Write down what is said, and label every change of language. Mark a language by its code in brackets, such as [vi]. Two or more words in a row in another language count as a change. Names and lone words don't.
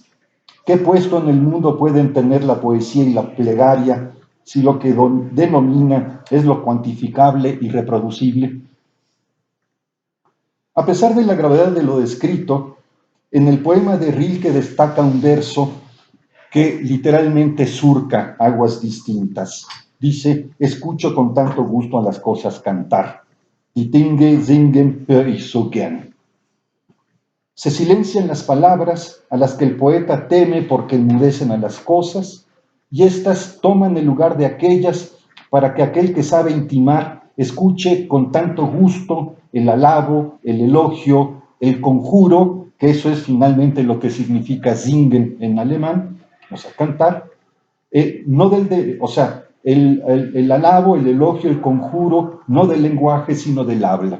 [es] ¿Qué puesto en el mundo pueden tener la poesía y la plegaria si lo que denomina es lo cuantificable y reproducible? A pesar de la gravedad de lo descrito, en el poema de Rilke destaca un verso que literalmente surca aguas distintas. Dice: escucho con tanto gusto a las cosas cantar. [de] Die Dinge singen hör ich so gern. [es] Se silencian las palabras a las que el poeta teme porque enmudecen a las cosas, y éstas toman el lugar de aquellas para que aquel que sabe intimar escuche con tanto gusto el alabo, el elogio, el conjuro, que eso es finalmente lo que significa singen en alemán, o sea, cantar, el alabo, el elogio, el conjuro, no del lenguaje, sino del habla.